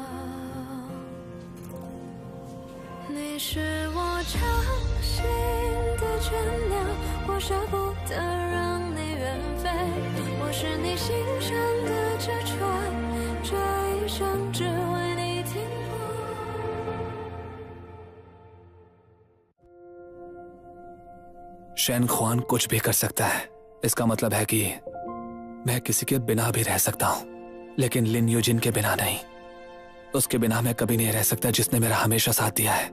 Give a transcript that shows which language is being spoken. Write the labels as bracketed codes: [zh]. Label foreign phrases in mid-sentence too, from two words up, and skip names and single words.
[zh] 你是我掌心的倦鸟，我舍不得让你远飞。我是你心上的纸船，这一生只为你停泊。 [hi] शेन हुआन कुछ भी कर सकता है। इसका मतलब है कि मैं किसी के बिना भी रह सकता हूं, लेकिन लिन यूजिन के बिना नहीं। उसके बिना मैं कभी नहीं रह सकता, जिसने मेरा हमेशा साथ दिया है।